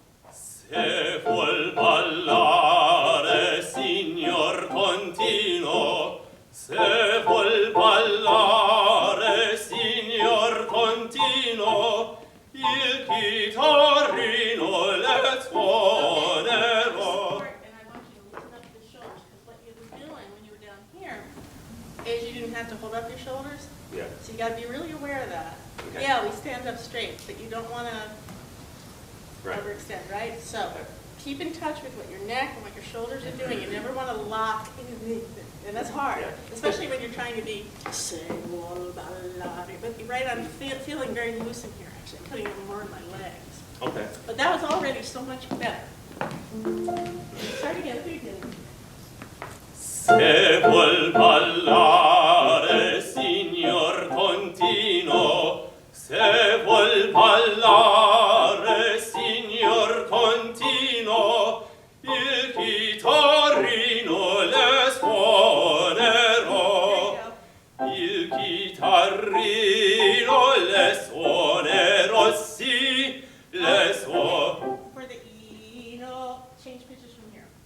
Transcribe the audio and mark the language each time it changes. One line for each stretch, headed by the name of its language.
Italian: Se vuol ballare, signor continuo, se vuol ballare, signor continuo, il chitarrino le suonerò.
English: And I want you to listen up the shoulders, because what you were doing when you were down here is you didn't have to hold up your shoulders. Yeah. So you got to be really aware of that. Okay. Yeah, we stand up straight, but you don't want to Right. overextend, right? So keep in touch with what your neck and what your shoulders are doing. You never want to lock in, and that's hard, Yeah. especially when you're trying to be say
Italian: vuol, ballare.
English: But right, I'm feeling very loose in here. Actually, I'm putting it more in my legs. Okay. But that was already so much better. Start again at the beginning.
Italian: Se vuol ballare, signor continuo, se vuol ballare, signor continuo, il chitarrino le suonerò, il chitarrino le suonerò, sì, le suonerò.
English: For the E, no, change pitches from here.